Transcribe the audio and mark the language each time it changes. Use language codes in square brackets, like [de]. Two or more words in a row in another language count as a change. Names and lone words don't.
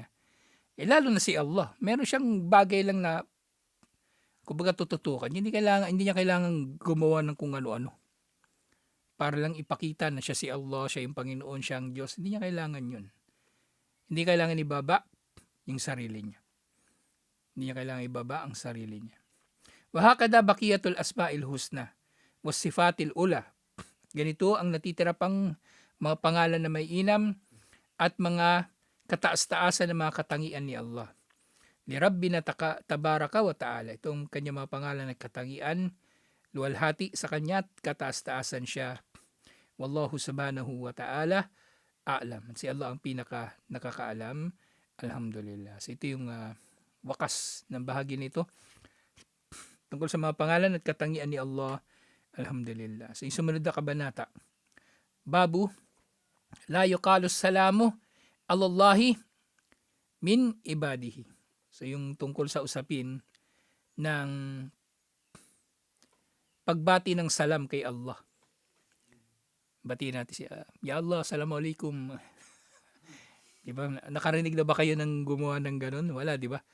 [tl] Lalo na si Allah, meron siyang bagay lang na kumbaga tututukan. Hindi niya kailangan gumawa ng kung ano-ano. Para lang ipakita na siya si Allah, siya yung Panginoon, siya ang Diyos. Hindi niya kailangan yun. Hindi kailangan ibaba yung sarili niya. Hindi niya kailangan ibaba ang sarili niya. [ar] وهكذا بقية الأسماء الحسنى. والصفات العلى. [tl] Ganito ang natitira pang mga pangalan na may inam at mga kataas-taasan ng mga katangian ni Allah. [ar] Ni ربنا تبارك وتعالى. [tl] Itong kanyang mga pangalan na katangian, luwalhati sa kanya at kataas-taasan siya. [ar] والله سبحانه وتعالى أعلم. [tl] Si Allah ang pinaka nakakaalam. Alhamdulillah. So ito yung wakas ng bahagi nito tungkol sa mga pangalan at katangian ni Allah. Alhamdulillah. So yung sumunod na kabanata. [ar] باب لا يقال السلام على الله من عباده. [tl] So yung tungkol sa usapin ng pagbati ng salam kay Allah. Bati natin siya. [ar] يا الله, assalamualaikum. [tl] Diba? Nakarinig na ba kayo ng gumawa ng ganun? Wala, di ba?